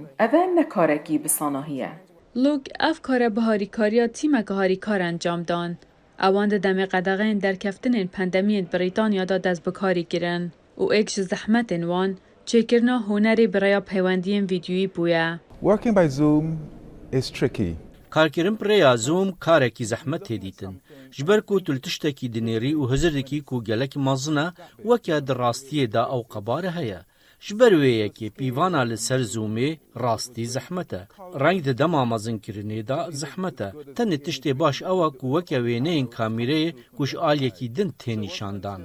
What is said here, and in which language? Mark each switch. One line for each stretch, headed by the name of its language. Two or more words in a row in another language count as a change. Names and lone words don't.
Kurdish: Ev e ne karekî bi sanahî ye. Lûk ev kare bi harîkariya tîmeke harîkar encam dan. Ewan di demê qedexeyên derkeftinên pandemiyên Brîtanya da dest bi karî kirin û êk ji zehmetên wan çêkirina hunerê bi rêya peywendiyên vîdyoyî bûye.
English: Working by Zoom is tricky.
Kurdish: Karkirin pirêya Zoom karekî zehmet tê dîtin. Ji ber ku tu li tiştekî dinêrî û hizir dikî ku gelek mezin e, weke di rastiyê de ew qebarî heye. Ji ber wê yekê pîvana li ser Zoomê rastî zehmet e. Reng di dema mezinkirinê de zehmet e. Tenê tiştê baş ew e ku weke wêneyên kamîreyê ku ji aliyekî din tê nîşandan.